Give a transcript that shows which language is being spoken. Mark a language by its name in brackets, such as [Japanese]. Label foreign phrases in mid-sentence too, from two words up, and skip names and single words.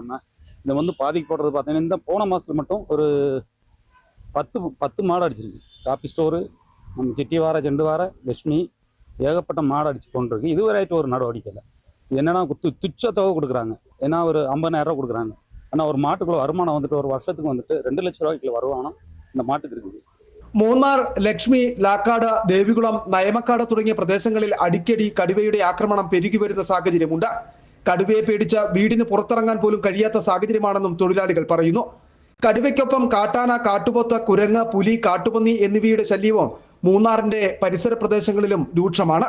[Tamil] நம்ம இதை வந்து பாதிக்கப்படுறது பார்த்தீங்கன்னா இந்த போன மாதத்தில் மட்டும் ஒரு 10 மாடு அடிச்சிருக்கு. காப்பி ஸ்டோரு, நம்ம சிட்டிவார, செண்டுவார, லட்சுமி, ஏகப்பட்ட மாடு அடிச்சு கொண்டிருக்கு. இதுவரையாയിട്ട് ஒரு நடவடிக்கை இல்லை. இது என்னன்னா துச்ச தொகை கொடுக்குறாங்க. ஏன்னா ஒரு 50,000 ரூபா கொடுக்குறாங்க. ஆனால் ஒரு மாட்டுக்குள்ள வருமானம் வந்துட்டு ஒரு வருஷத்துக்கு வந்துட்டு 2 லட்சம் ரூபாய்க்குள்ள வருமானம் இந்த மாட்டுக்கு இருக்குது. [Malayalam] മൂന്നാർ, ലക്ഷ്മി, ലാക്കാട്, ദേവികുളം, നയമക്കാട് തുടങ്ങിയ പ്രദേശങ്ങളിൽ അടിക്കടി കടുവയുടെ ആക്രമണം പെരുകി വരുന്ന സാഹചര്യമുണ്ട്. കടുവയെ പേടിച്ച് വീടിന് പുറത്തിറങ്ങാൻ പോലും കഴിയാത്ത സാഹചര്യമാണെന്നും തൊഴിലാളികൾ പറയുന്നു. കടുവയ്ക്കൊപ്പം കാട്ടാന, കാട്ടുപോത്ത്, കുരങ്ങ്, പുലി, കാട്ടുപന്നി എന്നിവയുടെ ശല്യവും മൂന്നാറിന്റെ പരിസര പ്രദേശങ്ങളിലും രൂക്ഷമാണ്.